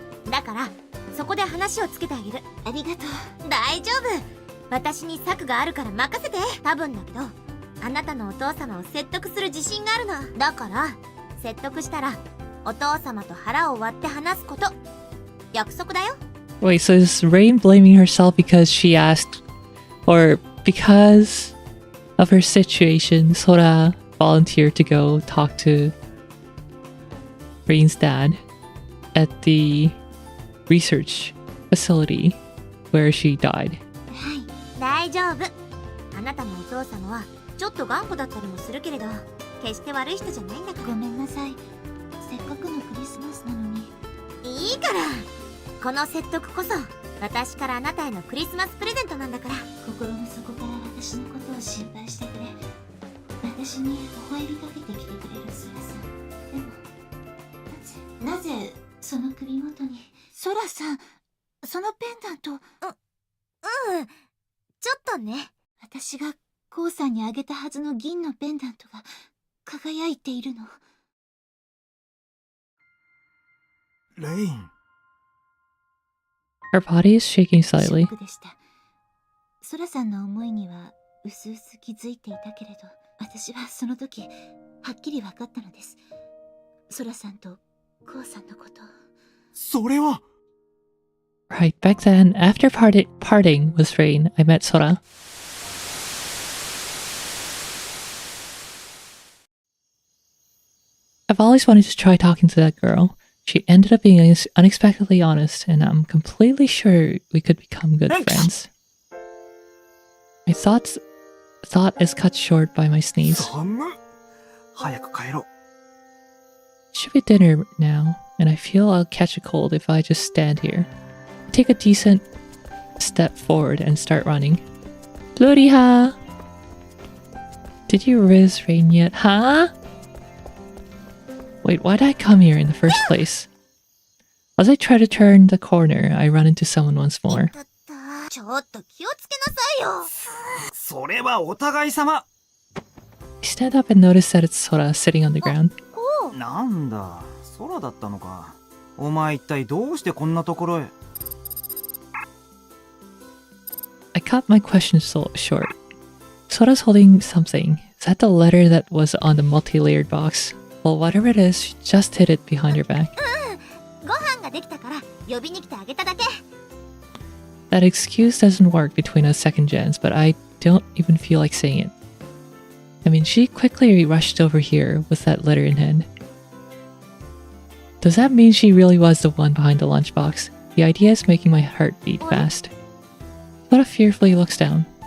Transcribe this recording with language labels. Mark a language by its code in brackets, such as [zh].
[ja] だからそこで話をつけてあげる。ありがとう。大丈夫、私に策があるから任せて。多分だけどあなたのお父様を説得する自信があるの。だから説得したらお父様と腹を割って話すこと、約束だよ。 [en] Wait, so is Rain blaming herself because she asked, or because of her situation, Sora volunteered to go talk to Rain's dad at the research facility where she died? [ja] はい、大丈夫。あなたのお父様はちょっと頑固だったりもするけれど決して悪い人じゃないんだから。ごめんなさい、せっかくのクリスマスなのに。いいから、この説得こそ私からあなたへのクリスマスプレゼントなんだから。心の底から私のことを心配してくれ、私に微笑みかけてきてくれるソラさん。でもなぜその首元に。ソラさん、そのペンダント。ちょっとね。私がコウさんにあげたはずの銀のペンダントが輝いているの。レイン。 [en] Her body is shaking [ja] ショ [en] slightly. [ja] ックでした。ソラさんの思いには薄々気づいていたけれど、私はその時はっきり分かったのです。ソラさんとコウさんのことを。それは [en] Right, back then, after parting with Rain, I met Sora. I've always wanted to try talking to that girl. She ended up being unexpectedly honest, and I'm completely sure we could become good friends. My thought is cut short by my sneeze. [ja] 寒っ。早く帰ろう。 [en] It should be dinner now, and I feel I'll catch a cold if I just stand here. I take a decent step forward and start running. Bluriha! Did you riz Rain yet, huh? Wait, why did I come here in the first place? As I try to turn the corner, I run into someone once more. [ja] ちょっと気をつけなさいよ。それはお互い様。 [en] I stand up and notice that it's Sora sitting on the ground. [ja] こう。なんだ、空だったのか。お前一体どうしてこんなところへ。 [en] I cut my question short. Sora's holding something. Is that the letter that was on the multi-layered box? Well, whatever it is, she just hid it behind her back. [ja] ご飯ができたから呼びに来てあげただけ。 [en] That excuse doesn't work between us second gens, but I don't even feel like saying it. I mean, she quickly rushed over here with that letter in hand. Does that mean she really was the one behind the lunchbox? The idea is making my heart beat fast. Sora fearfully looks down.